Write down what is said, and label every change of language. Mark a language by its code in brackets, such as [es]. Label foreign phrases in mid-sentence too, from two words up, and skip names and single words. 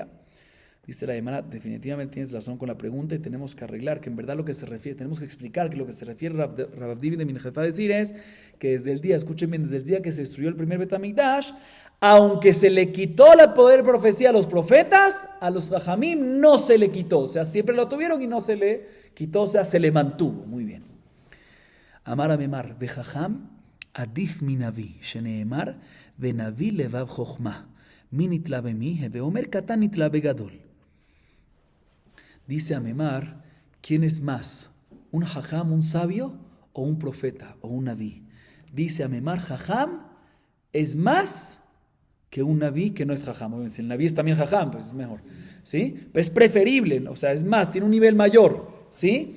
[es] Dice la Gemara, definitivamente tienes razón con la pregunta y tenemos que arreglar que en verdad lo que se refiere, tenemos que explicar que lo que se refiere Rabavdimi de Min Haifa a decir es que desde el día, escuchen bien, desde el día que se destruyó el primer [he] בית המקדש, [es] aunque se le quitó el poder de profecía a los profetas, a los jajamim no se le quitó, o sea, siempre lo tuvieron y no se le quitó, o sea, se le mantuvo. Muy bien. [arc] אמר אמימר, וחכם עדיף מנביא, שנאמר, ונביא לבב חכמה, מי נתלה במי, ואומר קטן נתלה בגדול. [es] Dice Amemar, ¿quién es más? ¿Un jajam, un sabio, o un profeta, o un naví? Dice Amemar, jajam es más que un naví que no es jajam. Si el naví es también jajam, pues es mejor, ¿sí? Pero es preferible, o sea, es más, tiene un nivel mayor, ¿sí?